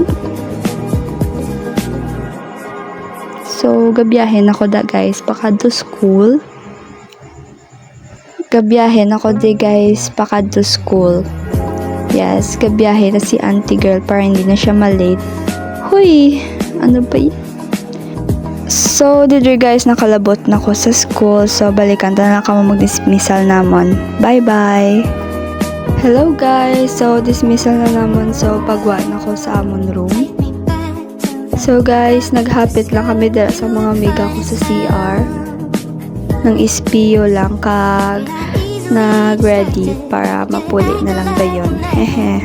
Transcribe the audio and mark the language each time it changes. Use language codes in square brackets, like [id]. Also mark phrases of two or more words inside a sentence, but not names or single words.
[hil] So, gabiyahin ako da guys, pakadto school. Gabiyahin ako di guys, pakadto school. Yes, gabiyahin na si [en] auntie girl [hil] para hindi na siya malate. [tl] Huy, ano ba yun? So, dito guys, [hil] nakalabot na ko sa school. So, balikan na kamo mag-dismissal namon. [en] Bye-bye! Hello guys! So, [hil] dismissal na namon. So, pagwa na ko sa amon room. So guys, naghapit lang kami dira sa mga amiga ko sa CR. Nang ispiyo lang kag nag-ready para mapuli na lang dayon. Hehe.